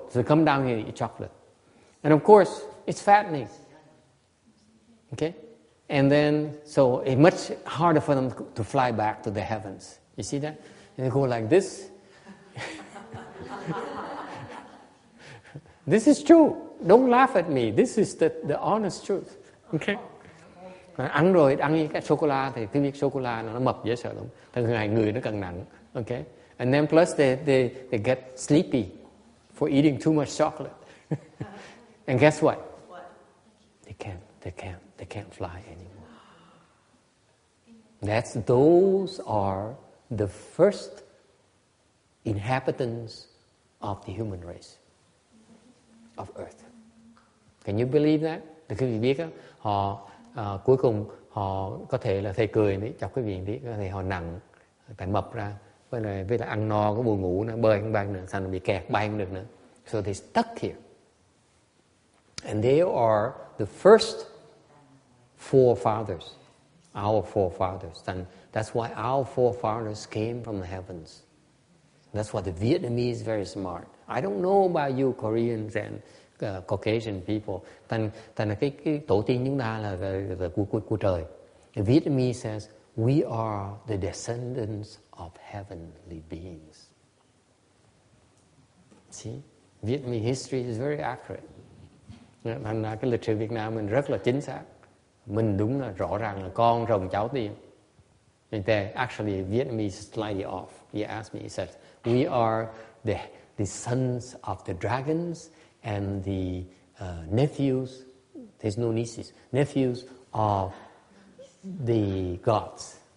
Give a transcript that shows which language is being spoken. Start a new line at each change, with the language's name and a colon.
English: So they come down here to eat chocolate. And of course, it's fattening. Okay? And then, so it's much harder for them to fly back to the heavens. You see that? And they go like this. This is true. Don't laugh at me. This is the honest truth. Okay?
Vietnamese: Ăn rồi, ăn cái sô-cô-la thì cái việc sô-cô-la nó mập dễ sợ lắm. Càng ngày người nó càng nặng.
English: Okay? And then plus they get sleepy for eating too much chocolate. And guess what? They can't fly anymore. Those are the first inhabitants of the human race, of Earth. Can you believe that?
Vietnamese: Thì quý vị biết đó, họ cuối cùng họ có thể là thầy cười đấy, chọc quý vị tí, có thể họ nặng, tại mập ra, với lại ăn no có buồn ngủ nữa, bơi không bay nữa, thành bị kẹt bay không được nữa.
English: So they stuck here, and they are the first forefathers, our forefathers, and that's why our forefathers came from the heavens. That's why the Vietnamese is very smart. I don't know about you Koreans and Caucasian people.
Vietnamese: Thành là cái tổ tiên chúng ta là của trời.
English: The Vietnamese says we are the descendants of heavenly beings. See, Vietnamese history is very accurate.
Vietnamese: Thành ra cái lịch sử Việt Nam mình rất là chính xác. Mình đúng là rõ ràng là con rồng cháu tiên.
English: Actually, Vietnamese is slightly off. He asked me, he said, we are the sons of the dragons and the nephews, there's no nieces, nephews of the gods.